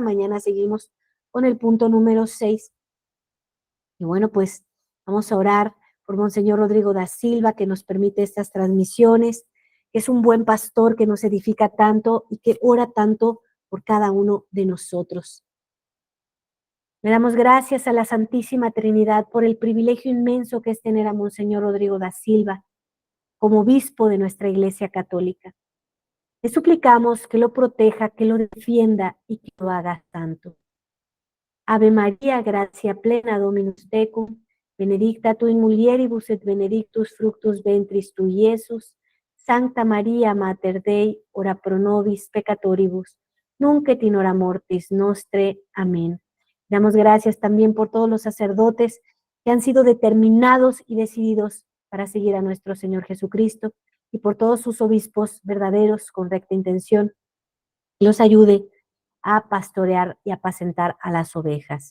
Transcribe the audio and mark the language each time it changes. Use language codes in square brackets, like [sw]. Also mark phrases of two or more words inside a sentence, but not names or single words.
[es] Mañana seguimos con el punto número 6. Y bueno, pues vamos a orar por Monseñor Rodrigo da Silva, que nos permite estas transmisiones, que es un buen pastor que nos edifica tanto y que ora tanto por cada uno de nosotros. Le damos gracias a la Santísima Trinidad por el privilegio inmenso que es tener a Monseñor Rodrigo da Silva como obispo de nuestra Iglesia Católica. Le suplicamos que lo proteja, que lo defienda y que lo haga santo. [la] Ave María, gracia plena, Dominus tecum, benedicta tu in mulieribus et benedictus fructus ventris tui, Iesus. Sancta Maria, Mater Dei, ora pro nobis peccatoribus, nunc et in hora mortis nostre. [es] Amén. Damos gracias también por todos los sacerdotes que han sido determinados y decididos para seguir a nuestro Señor Jesucristo, y por todos sus obispos verdaderos con recta intención, que los ayude a pastorear y apacentar a las ovejas.